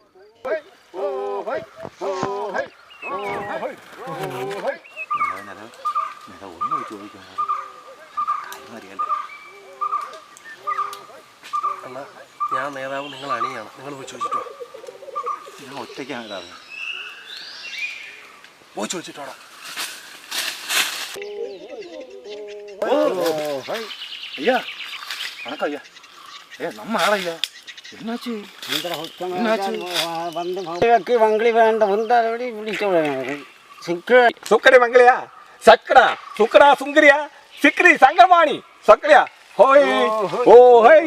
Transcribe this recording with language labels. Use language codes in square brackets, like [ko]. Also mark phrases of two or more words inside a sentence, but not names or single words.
[ml] എന്നാ ഞാൻ നേതാവ്, നിങ്ങൾ അണിയാണ്. നിങ്ങൾ പോയി ചോദിച്ചിട്ടോ. ഞാൻ ഒറ്റയ്ക്കാണ് നേതാവ്. പോയി ചോദിച്ചിട്ടോടാ. [ta] ஐயா வணக்கம் ஐயா. நம்ம ஆளா ஐயா? என்னாச்சு? வங்கி வேண்ட வந்தாடி சுக்கடி மங்களையா சக்கடா சுக்கடா சுங்கரியா சிக்கரி சங்கமாணி சக்கரியா ஹோய் ஓ ஹோய்